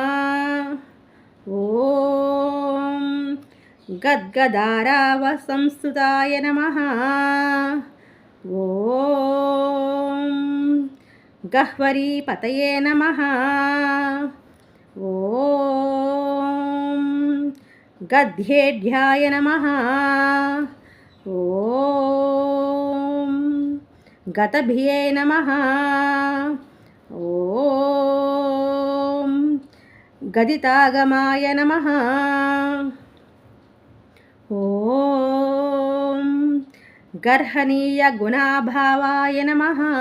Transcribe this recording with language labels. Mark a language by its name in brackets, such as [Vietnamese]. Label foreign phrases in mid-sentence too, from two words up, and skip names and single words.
[Sanskrit] ॐ गद्गदारावसंस्तुताय नमः। ॐ गह्वरीपतये नमः। ॐ गद्येढ्याय नमः। ఓం గతభియే నమః. ఓం గదితాగమాయ నమః. ఓం గర్హనీయ గుణాభావాయ నమః.